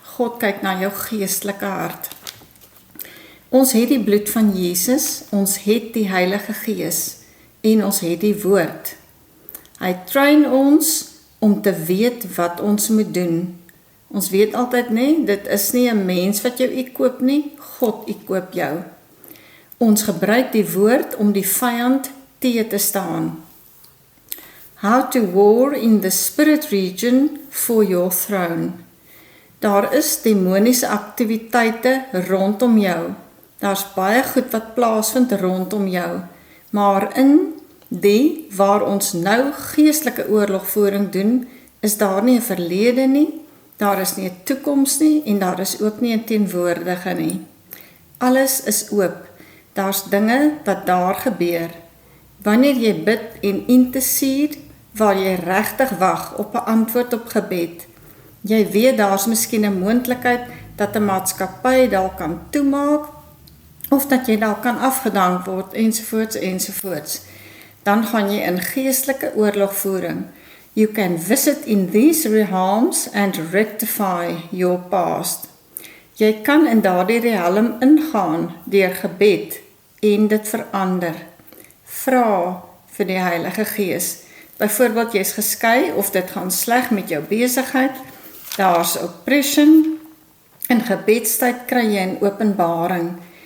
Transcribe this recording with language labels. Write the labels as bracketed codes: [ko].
[af] God kyk na jou geestelike hart. Ons het die bloed van Jesus, ons het die Heilige Gees en ons het die woord. Hy train ons om te weet wat ons moet doen. Ons weet altyd nie, dit is nie 'n mens wat jou koop nie, God koop jou. Ons gebruik die woord om die vyand teë te staan. [en] How to war in the spirit region for your throne. [af] Daar is demoniese aktiwiteite rondom jou. Daar's baie goed wat plaasvind rondom jou. Maar in die waar ons nou geestelike oorlogvoering doen, is daar nie 'n verlede nie, daar is nie 'n toekoms nie en daar is ook nie 'n teenwoordige nie. Alles is oop. Daar's dinge wat daar gebeur. Wanneer jy bid en intercede, waar jy regtig wag op 'n antwoord op gebed. Jy weet daar's miskien 'n moontlikheid dat 'n maatskappy dalk kan toemaak of dat jy dalk kan afgedank word ensovoorts. Dan gaan jy in geestelike oorlogvoering. [en] You can visit in these realms and rectify your past. [af] Jy kan in daardie realm ingaan deur gebed en dit verander. Vra vir die Heilige Gees. Byvoorbeeld, jy's geskei of dit gaan sleg met jou besigheid, daar's oppression, in gebedstyd kry jy 'n openbaring.